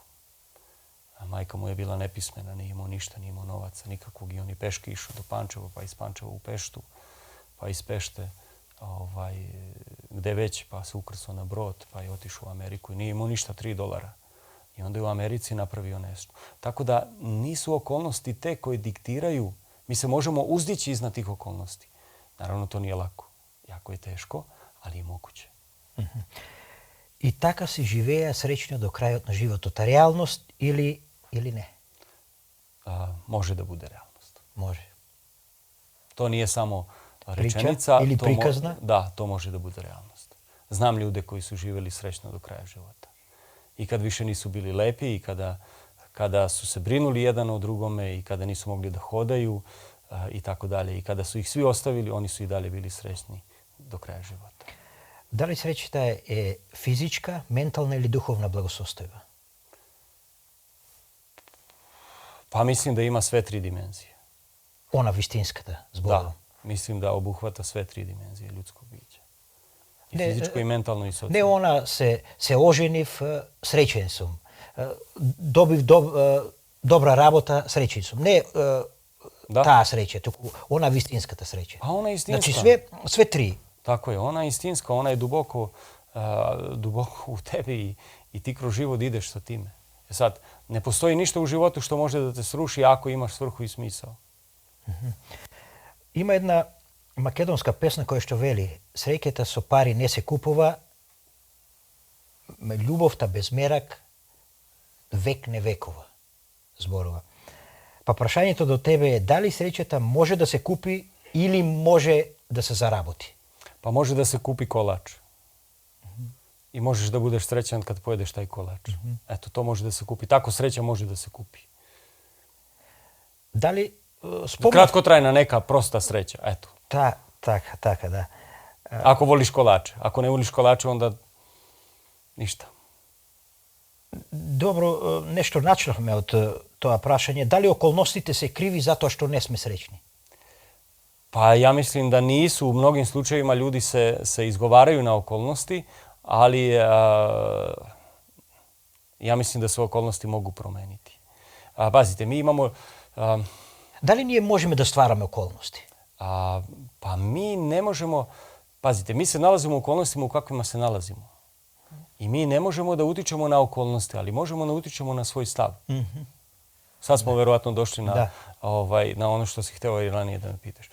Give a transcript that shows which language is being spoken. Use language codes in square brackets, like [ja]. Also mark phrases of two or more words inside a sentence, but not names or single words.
[sr] Majka mu je bila nepismena, nije imao ništa, nije imao novaca nikakvog i on je peške išao do Pančeva, pa iz Pančeva u Peštu, pa iz Pešte gde već, pa se ukrcao na brod, pa je otišao u Ameriku i nije imao ništa, $3. I onda je u Americi napravio nešto. Tako da nisu okolnosti te koje diktiraju. Mi se možemo uzdići iznad tih okolnosti. Naravno, to nije lako. Jako je teško, ali je moguće. [mk] И така си живеа среќно до крајот на животот. Реалност или не? [sr] Može da bude realnost. [mk] Може. [sr] To nije samo Priča rečenica. [mk] или приказна? [sr] Da, to može da bude realnost. Znam ljude koji su živjeli srećno do kraja života. I kad više nisu bili lepi i kada su se brinuli jedan o drugome i kada nisu mogli da hodaju i tako dalje. I kada su ih svi ostavili, oni su i dalje bili srećni do kraja života. [mk] Дали среќата е физичка, ментална или духовна благосостојба? [sr] Pa mislim da ima sve tri dimenzije. [mk] Она вистинската, зборувам. [sr] Da, mislim da obuhvata sve tri dimenzije ljudskog bića. I fizičko, i mentalno, i socijalno. [mk] Не она се оженив, среќен сум. Добив добра работа, среќен сум. Не таа среќа, туку она вистинската среќа. [sr] A ona je istinska. [mk] Значи све три. [sr] Tako je, ona je istinska, ona je duboko u tebi i ti kroz život ideš sa time. Sad, ne postoji ništa u životu što može da te sruši ako imaš svrhu i smisao. [mk] Има една македонска песна која што вели: среќата со пари не се купува, љубовта без мерак век не векува. Зборува. Па прашањето до тебе е дали среќата може да се купи или може да се заработи? [sr] Pa može da se kupi kolač. I možeš da budeš srećan kad pojedeš taj kolač. Eto, to može da se kupi. Tako sreća može da se kupi. [mk] Дали [sr] Kratkotrajna neka prosta sreća. Eto. [mk] Така, да. [sr] Ako voliš kolače. Ako ne voliš kolače, onda ništa. [mk] Добро, нешто начнавме од тоа прашање. Дали околностите се криви затоа што не сме среќни? [sr] Pa ja mislim da nisu. U mnogim slučajevima ljudi se izgovaraju na okolnosti, ali ja mislim da se okolnosti mogu promeniti. Pazite, mi imamo... [mk] Дали ние можеме да ствараме околности? [sr] Pa mi ne možemo... Pazite, mi se nalazimo u okolnostima u kakvima se nalazimo. I mi ne možemo da utičemo na okolnosti, ali možemo da utičemo na svoj stav. Sad smo verovatno došli na ono što si hteo i ranije da me pitaš.